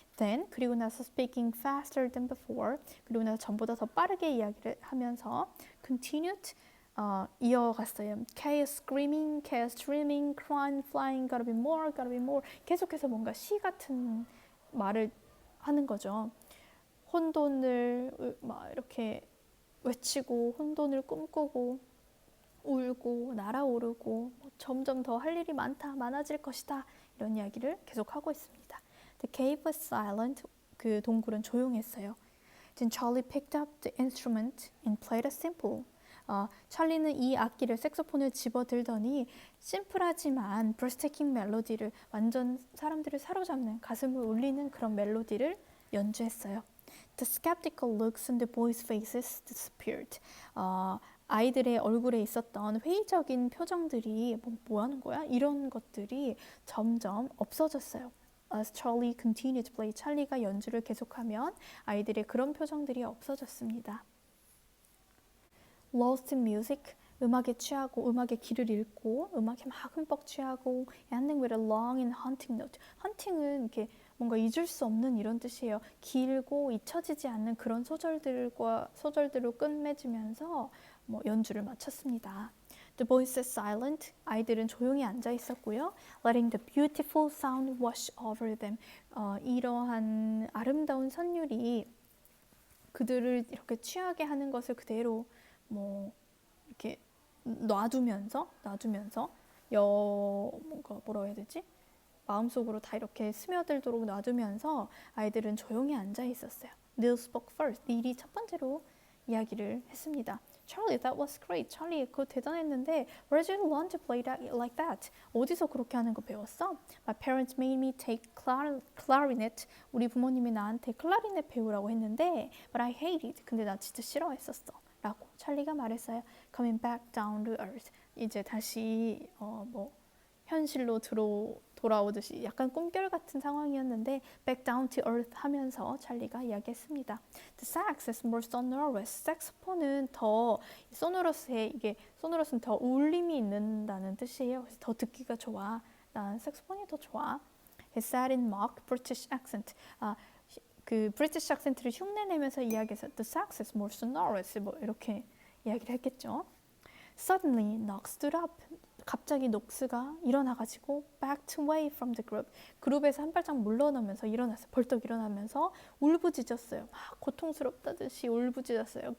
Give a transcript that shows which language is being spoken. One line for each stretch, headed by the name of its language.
English: Then,
Korean: 그리고 나서
English: speaking faster than before.
Korean: 그리고 나서 전보다 더 빠르게 이야기를 하면서
English: continued,
Korean: 이어갔어요.
English: Chaos screaming, chaos dreaming, crying, flying, gotta be more, gotta be more.
Korean: 계속해서 뭔가 시 같은 말을 하는 거죠. 혼돈을 막 이렇게 외치고, 혼돈을 꿈꾸고, 울고, 날아오르고, 점점 더 할 일이 많아질 것이다. 이런 이야기를 계속하고 있습니다.
English: The cave was silent.
Korean: 그 동굴은 조용했어요.
English: Then Charlie picked up the instrument and played a simple.
Korean: 찰리는 이 악기를 색소폰을 집어들더니 심플하지만
English: breathtaking
Korean: 멜로디를, 완전 사람들을 사로잡는, 가슴을 울리는 그런 멜로디를 연주했어요.
English: The skeptical looks on the boys' faces disappeared.
Korean: 아이들의 얼굴에 있었던 회의적인 표정들이 뭐 하는 거야? 이런 것들이 점점 없어졌어요.
English: As Charlie continued to play,
Korean: 찰리가 연주를 계속하면 아이들의 그런 표정들이 없어졌습니다.
English: Lost in music,
Korean: 음악에 취하고 음악의 길을 잃고 음악에 막 흠뻑 취하고
English: ending with a long and haunting note.
Korean: 헌팅은 이렇게 뭔가 잊을 수 없는 이런 뜻이에요. 길고 잊혀지지 않는 그런 소절들로 끝맺으면서 연주를 마쳤습니다.
English: The boys sat silent.
Korean: 아이들은 조용히 앉아 있었고요.
English: Letting the beautiful sound wash over them.
Korean: 이러한 아름다운 선율이 그들을 이렇게 취하게 하는 것을 그대로 이렇게 놔두면서 뭔가 뭐라고 해야 되지? 마음속으로 다 이렇게 스며들도록 놔두면서 아이들은 조용히 앉아 있었어요.
English: Neil spoke first.
Korean: 닐이 첫 번째로 이야기를 했습니다.
English: Charlie, that was great. Charlie,
Korean: 그거 대단했는데
English: Where did you learn to play that like that?
Korean: 어디서 그렇게 하는 거 배웠어?
English: My parents made me take clarinet.
Korean: 우리 부모님이 나한테 클라리넷 배우라고 했는데
English: But I hated.
Korean: 근데 나 진짜 싫어했었어. 라고 찰리가 말했어요.
English: Coming back down to earth.
Korean: 이제 다시 현실로 돌아오듯이 약간 꿈결 같은 상황이었는데
English: back down to earth
Korean: 하면서 찰리가 이야기했습니다.
English: The sax is more sonorous.
Korean: 색소폰은 더 sonous는 더 울림이 있는다는 뜻이에요. 그래서 더 듣기가 좋아. 난 색소폰이 더 좋아.
English: He said in mock British accent.
Korean: 그 브리티시 악센트를 흉내내면서 이야기해서
English: The sax is more sonorous.
Korean: 이렇게 이야기를 했겠죠.
English: Suddenly, Knox stood up.
Korean: 갑자기 녹스가 일어나가지고
English: backed away from the group.
Korean: 그룹에서 한 발짝 물러나면서 벌떡 일어나면서 울부짖었어요. 막 고통스럽다듯이 울부짖었어요.